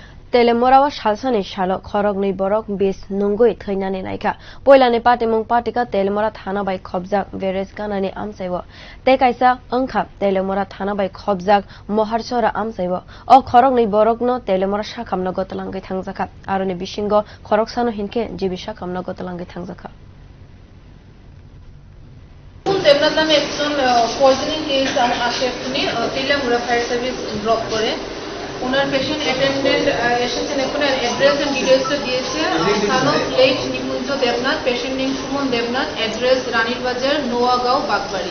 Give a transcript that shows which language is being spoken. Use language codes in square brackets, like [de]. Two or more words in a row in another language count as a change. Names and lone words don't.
[trp] Telemorawa Shalsani Shalo Khorok ni Borok bis Nungui Thainani Naika Poilani Patimung Patika Telemora Thana by Khobjak Veres Kanani Amsaiwo Tekaisa Angkhap Telemora Thana by Khobjak Moharsora Amsaiwo O Khorok ni Borok no Telemora Shakamno Gotalangai Thangjaka Aroni Bishingo Khorok Sano Hinke Jibi Shakamno Gotalangai Thangjaka [bn] দেবনাথ নামে একজন [en] poisoning case [bn] আসে এক্ষুনি তেলিয়ামুড়া [en] fire service drop [bn] করে ওনার [en] patient attendant [bn] এসেছেন এখন [en] address and detailsটা [bn] দিয়েছে থানা প্লেট নিকুঞ্জ দেবনাথ [en] patient name [bn] সুমন দেবনাথ অ্যাড্রেস রানীর বাজার নোয়াগাঁও বাগবাড়ি